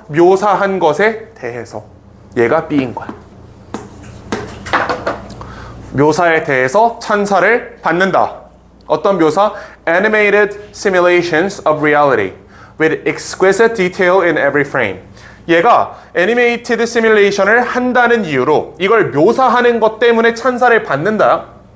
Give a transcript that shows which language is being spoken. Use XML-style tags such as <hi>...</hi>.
<ko>묘사한 것에 대해서. 얘가 B인 거야. 묘사에 대해서 찬사를 받는다. 어떤 묘사?</ko> <en>Animated simulations of reality with exquisite detail in every frame.</en> <ko>얘가</ko> <en>animated simulation</en> <ko>을 한다는 이유로 이걸 묘사하는 것 때문에 찬사를 받는다.</ko>